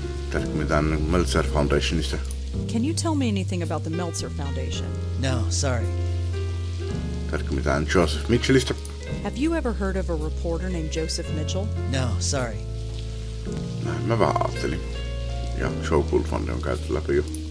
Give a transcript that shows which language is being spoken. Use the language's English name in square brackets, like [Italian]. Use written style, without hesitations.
[Finnish] Tiedätkö mitään Meltzer Foundationista? [English] Can you tell me anything about the Meltzer Foundation? No, sorry. [Finnish] Tiedätkö mitään Joseph Mitchellistä? [English] Have you ever heard of a reporter named Joseph Mitchell? No, sorry. [Finnish] Mä vähän ajattelin. Ja Joe Gould Fund on käyty läpi jo.